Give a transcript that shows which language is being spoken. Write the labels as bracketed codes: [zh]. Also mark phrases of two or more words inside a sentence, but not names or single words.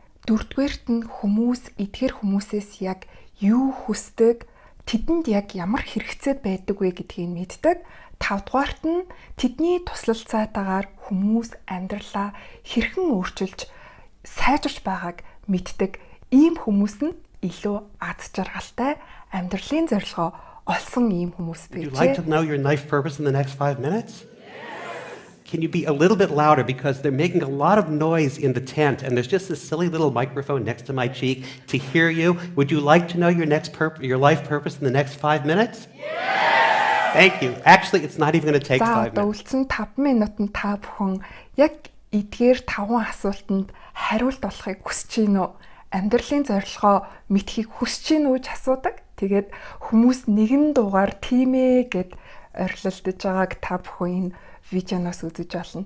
[mn] Дөрөвдүгээрт нь хүмүүс эдгээр хүмүүсээс яг юу хүсдэг, тэдэнд яг ямар хэрэгцээ байдаг вэ гэдгийг мэддэг. Тавдугаарт нь тэдний туслалцаатаагаар хүмүүс амьдралаа хэрхэн өөрчилж сайжирч байгааг мэддэг. Ийм хүмүүс нь илүү аз жаргалтай амьдралын зорилгоо олсон ийм хүмүүс [en] Would [mn] байж. [en] you like to know your life purpose in the next 5 minutes? Can you be a little bit louder because they're making a lot of noise in the tent and there's just this silly little microphone next to my cheek to hear you. Would you like to know your life purpose in the next 5 minutes? Thank you. Actually, it's not even going to take 5 minutes. [mn] Үлдсэн 5 минутанд та бүхэн яг эдгээр 5 асуултанд хариулт олохыг хүсэж байна уу? Амьдралын зорилгоо мэдхийг хүсэж байна уу гэж асуудаг. Тэгээд хүмүүс нэгэн дугаар тийм ээ гэд орилолдож байгааг та бүхэн энэ видеоноос үзэж олно.